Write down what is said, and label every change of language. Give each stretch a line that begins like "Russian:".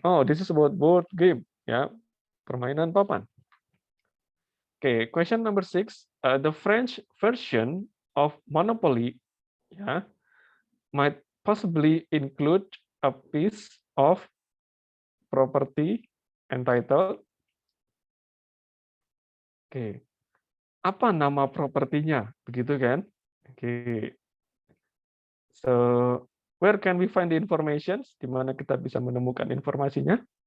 English: Oh, this is about board game.
Indonesian: Ya, permainan papan.
English: Okay, question number 6. The French version of Monopoly, yeah, might possibly include a piece of property entitled.
Indonesian: Oke, apa nama propertinya? Begitu kan? Oke.
English: So, where can we find the information?
Indonesian: Di mana kita bisa menemukan informasinya?